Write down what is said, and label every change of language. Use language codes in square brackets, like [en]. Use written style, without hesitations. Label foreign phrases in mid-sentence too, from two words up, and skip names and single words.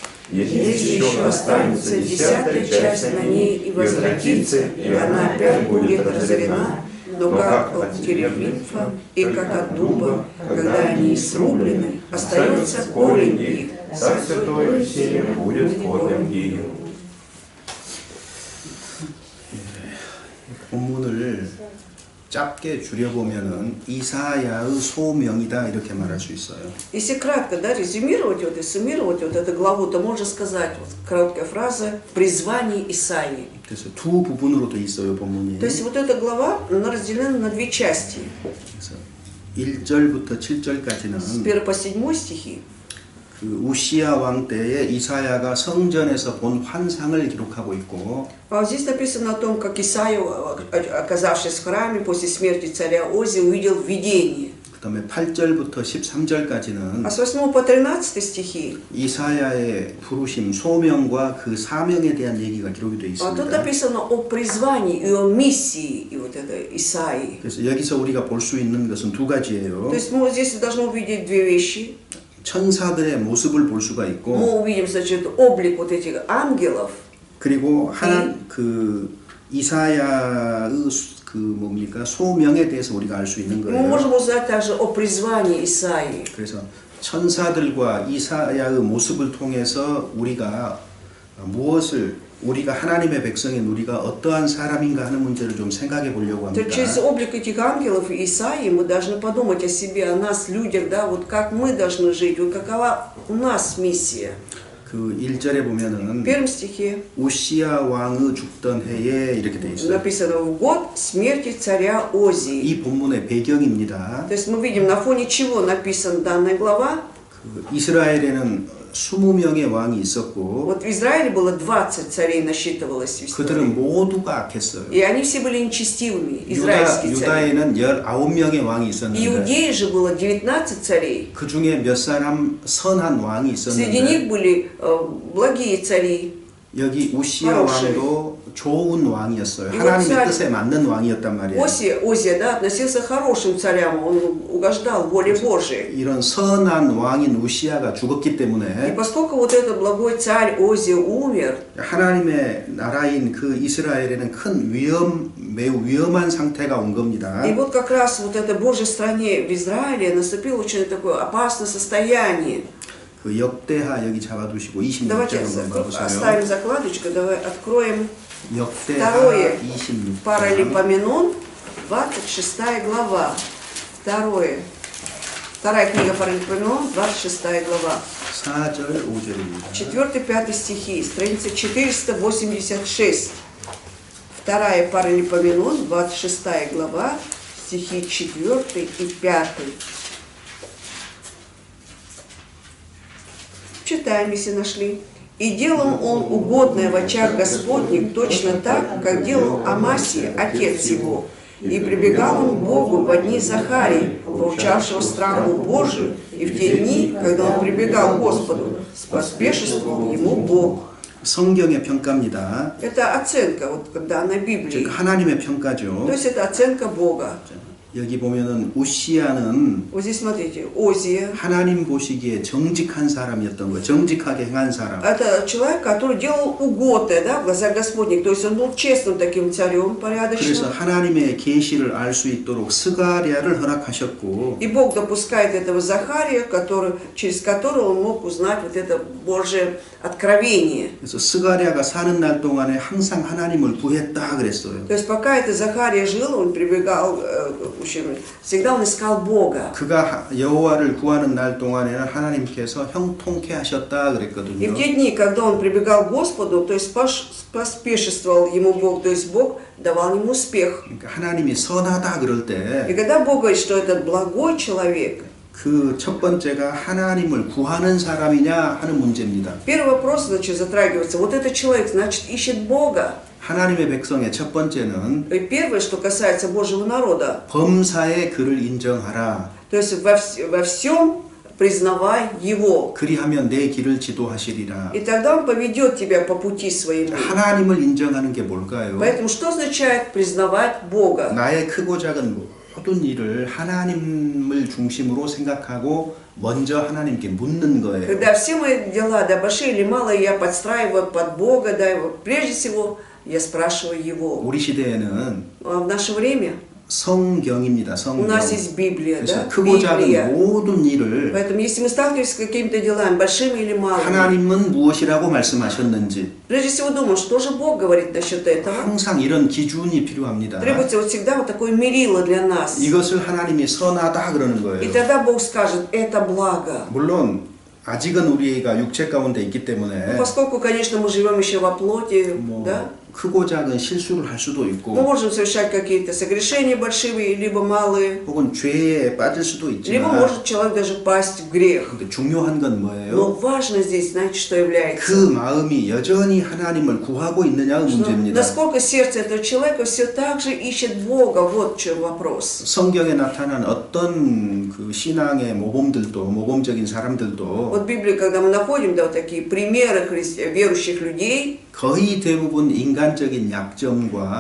[ru] Если еще останется 10-я часть на ней и возвратится, и она опять будет разорена, но как от теrebинфа и как от дуба, когда они срублены, остается корень их, так святое семя будет в плодном ею. [ko] 본문을 짧게 줄여보면은 이사야의 소명이다 이렇게 말할 수 있어요. [ru] Если кратко, да, резюмировать вот и суммировать вот эту главу, то можно сказать, вот, короткая фраза, призвание Исаии. [ko] 그래서 두 부분으로 돼 있어요, 본문이. [ru] То есть вот эта глава, она разделена на две части. [ko] 그래서 1절부터 [ru] С [ko] 7절까지는 [ru] 1 по 7 стихи. [ko] 그 우시야 왕 때에 이사야가 성전에서 본 환상을 기록하고 있고 [ru] А вот здесь написано о том, как Исаия, оказавшись в храме после смерти царя Ози, увидел видение. [ko] 그다음에 8절부터 13절까지는 [ru] А с 8 по 13 стихи [ko] 이사야의 부르심, 소명과 그 사명에 대한 얘기가 기록이 되어 [ru] а тут [ko] 있습니다. [ru] написано о призвании и о миссии и вот это Исаии. [ko] 그래서 여기서 우리가 볼 수 있는 것은 두 가지예요. [ru] То есть мы вот здесь должны увидеть две вещи. [ko] 천사들의 모습을 볼 수가 [ru] Мы [ko] 있고 [ru] увидим, значит, облик вот этих ангелов. [ko] 그리고 그 이사야의 그 뭡니까 소명에 대해서 우리가 알 수 있는 [ru] Мы [ko] 거예요. [ru] можем узнать также о призвании Исаии. [ko] 그래서 천사들과 이사야의 모습을 통해서 우리가 무엇을 우리가 하나님의 백성인 우리가 어떠한 사람인가 하는 문제를 좀 생각해 보려고 [ru] То [ko] 합니다. [ru] через облик этих ангелов и Исаии мы должны подумать о себе, о нас, людях, да, вот как мы должны жить, вот какова у нас миссия. [ko] 그 1절에 보면은 [ru] В первом стихе [ko] 우시야 왕의 죽던 해에 이렇게 돼 있어요. [ru] написано «в год смерти царя Озии». [ko] 이 본문의 배경입니다. [ru] То есть мы видим, на фоне чего написана данная глава. [ko] 그 이스라엘에는 20명의 왕이 있었고 [ru] Вот в Израиле было 20 царей, насчитывалось в истории. [ko] 그들은 모두가 악했어요. [ru] И они все были нечестивыми, израильские цари. [ko] 유다에는 19명의 왕이 있었는데 [ru] Иудеи же было 19 царей. [ko] 그 중에 몇 사람 선한 왕이 [ru] Среди [ko] 있었는데 [ru] них были благие цари. [ko] 여기 우시야 왕도 좋은 왕이었어요. 이거 하나님의 [ru] царь- [ko] 뜻에 맞는 왕이었단 말이에요. [ru] Озия, да, относился к хорошим царям, он угождал воле Божией. [ko] 이런 선한 왕인 우시야가 죽었기 [ru] И [ko] 때문에 [ru] поскольку вот этот благой царь Озия умер, [ko] 하나님의 나라인 그 이스라엘에는 매우 위험한 상태가 온 겁니다. [ru] и вот как раз вот этой Божьей стране в Израиле наступило очень такое опасное состояние. [ko] 그 역대하 여기 잡아두시고 26절 [ru] Давайте [ko] 한번 봐보세요. [ru] оставим закладочку, давай откроем [ko] 역대하 [ru] Второе. [ko] 26장 [ru] Паралипоменон, 26 глава. Вторая книга Паралипоменон, 26 глава. [ko] 4절 5절입니다. [ru] 4-5 стихи, страница 486. Вторая Паралипоменон, 26 глава, стихи 4 и 5. Читаем, если нашли. «И делал он угодное в очах Господних точно так, как делал Амасия, отец его. И прибегал он к Богу во дни Захарии, поучавшего страху Божию, и в те дни, когда он прибегал к Господу, споспешествовал ему Бог». [ko] 성경의 평가입니다. [ru] Это оценка, вот данной Библии. [ko] 즉 하나님의 평가죠. [ru] То есть это оценка Бога. [ko] 여기 보면은 우시야는 [ru] Вот здесь смотрите, Озия. [ko] 하나님 보시기에 정직한 사람이었던 거예요. 정직하게 행한 사람. [ru] Это человек, который делал угодное, да, в глазах Господних. То есть он был честным таким царем, [ko] 그래서 [ru] порядочным. [ko] 하나님의 계시를 알 수 있도록 스가랴를 허락하셨고 [ru] И Бог допускает этого Захария, через которого он мог узнать вот это Божие откровение. [ko] 그래서 스가랴가 사는 날 동안에 항상 하나님을 구했다 그랬어요. [ru] То есть пока это Захария жил, он прибегал, всегда он искал Бога. [ko] 그가 여호와를 구하는 날 동안에는 하나님께서 형통케 하셨다 [ru] И в [ko] 그랬거든요. [ru] те дни, когда он прибегал к Господу, то есть поспешествовал ему Бог, то есть Бог давал ему успех. [ko] 그러니까 하나님이 선하다 그럴 [ru] И [ko] 때 [ru] когда Бог говорит, что этот благой человек, [ko] 그 첫 번째가 하나님을 구하는 사람이냐 하는 문제입니다. [ru] первый вопрос, значит, затрагивается. Вот этот человек, значит, ищет Бога. [ko] 하나님의 백성의 첫 번째는 [ru] И первое, что касается Божьего народа, [ko] 범사의 그를 인정하라. [ru] то есть во всем признавай Его. [ko] 그리하면 내 길을 지도하시리라. [ru] И тогда Он поведет тебя по пути своему. [ko] 하나님을 인정하는 게 뭘까요? [ru] Поэтому что означает признавать Бога? [ko] 나의 크고 작은 모든 일을 하나님을 중심으로 생각하고 먼저 하나님께 묻는 거예요. [ru] Когда все мои дела, да большие или малые, я подстраиваю под Бога, да, прежде всего я спрашиваю Его. [ko] 우리 시대에는 [ru] А в наше время [ko] 성경입니다. [ru] У [ko] 성경. [ru] нас есть Библия, [ko] 그래서 [ru] да? [ko] 크고 [ru] Библия. [ko] 작은 모든 일을 [ru] Поэтому, если мы сталкиваемся с какими-то делами, большими или малыми, [ko] 하나님은 무엇이라고 말씀하셨는지 [ru] прежде всего думаем, что же Бог говорит насчет этого. [ko] 항상 이런 기준이 필요합니다. [ru] Требуется вот всегда вот такое мерило для нас. [ko] 이것을 하나님이 선하다 그러는 [ru] И [ko] 거예요. [ru] тогда Бог скажет, это благо. [ko] 물론 아직은 우리가 육체 가운데 있기 [ru] Ну, [ko] 때문에 [ru] поскольку, конечно, мы живем еще во плоти, [ko] 뭐 [ru] да, [ko] 크고 작은 실수를 할 수도 [ru] мы [ko] 있고 [ru] можем совершать какие-то согрешения большие, либо малые, [ko] 혹은 죄에 빠질 수도 [ru] либо [ko] 있지만 [ru] может человек даже пасть в грех. [ko] 근데 중요한 건 [ru] Но [ko] 뭐예요? [ru] важно здесь, знаете, что является? [ko] 그 마음이 여전히 하나님을 구하고 있느냐가 [ru] Что [ko] 문제입니다. [ru] насколько сердце этого человека все так же ищет Бога, вот в чем вопрос. [ko] 성경에 나타난 어떤 그 신앙의 모범들도 모범적인 사람들도 [ru] Вот в Библии, когда мы находим да, вот такие примеры верующих людей, [ko] 거의 대부분 인간적인 약점과